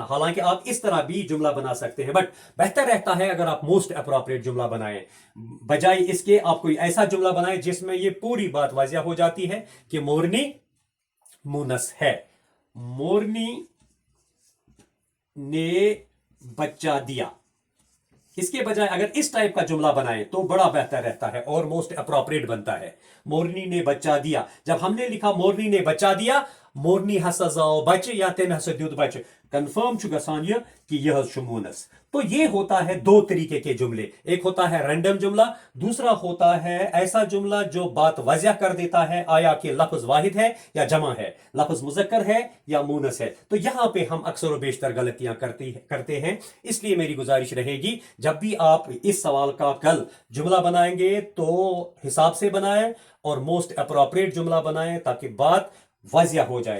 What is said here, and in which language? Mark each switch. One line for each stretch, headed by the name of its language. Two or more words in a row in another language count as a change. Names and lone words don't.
Urdu: حالانکہ آپ اس طرح بھی جملہ بنا سکتے ہیں، بٹ بہتر رہتا ہے اگر آپ
English: most appropriate
Urdu: جملہ بنائیں، بجائے اس کے آپ کوئی ایسا جملہ بنائیں جس میں یہ پوری بات واضح ہو جاتی ہے کہ مورنی مونس ہے، مورنی نے بچہ دیا۔ اس کے بجائے اگر اس ٹائپ کا جملہ بنائیں تو بڑا بہتر رہتا ہے اور
English: most appropriate
Urdu: بنتا ہے۔ مورنی نے بچہ دیا، جب ہم نے لکھا مورنی نے بچہ دیا،
Kashmiri: مورنی ہسا زاو بچہ یا تم ہسا دیت بچہ، کنفرم چھُ گژھان یہ کہ یہ چھُ مونس۔
Urdu: تو یہ ہوتا ہے دو طریقے کے جملے، ایک ہوتا ہے رینڈم جملہ، دوسرا ہوتا ہے ایسا جملہ جو بات واضح کر دیتا ہے آیا کہ لفظ واحد ہے یا جمع ہے، لفظ مذکر ہے یا مونس ہے۔ تو یہاں پہ ہم اکثر و بیشتر غلطیاں کرتے ہیں، اس لیے میری گزارش رہے گی جب بھی آپ اس سوال کا کل جملہ بنائیں گے تو حساب سے بنائیں اور
English: most appropriate
Urdu: جملہ بنائیں تاکہ بات واضح ہو جائے۔